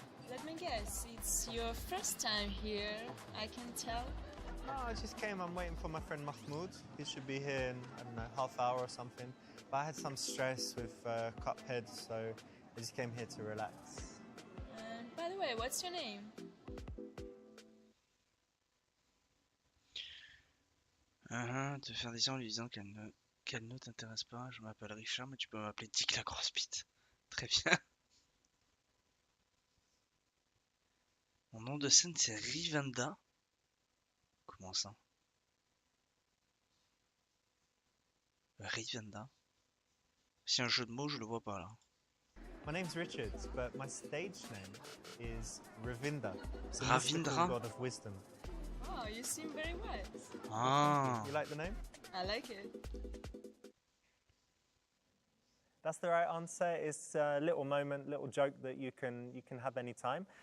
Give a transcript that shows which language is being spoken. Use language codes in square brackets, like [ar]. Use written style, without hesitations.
[en] Let me guess, it's your first time here, I can tell. No, I just came. I'm waiting for my friend Mahmoud. He should be here in, I don't know, half hour or something. But I had some stress with Cuphead, so I just came here to relax. By the way, what's your name? [fr] te faire des en lui disant qu'elle ne t'intéresse pas. Je m'appelle Richard, mais tu peux m'appeler Dick la grosse bite. Très bien. Mon nom de scène c'est Rivenda. Comment ça? Rivenda. Si un jeu de mots, je le vois pas là. [en] My name's Richard, but my stage name is Ravinda. It's a Ravindra? mystical god of wisdom. Oh, you seem very wise. Ah. You like the name? I like it. That's the right answer. It's a little moment, little joke that you can have any time.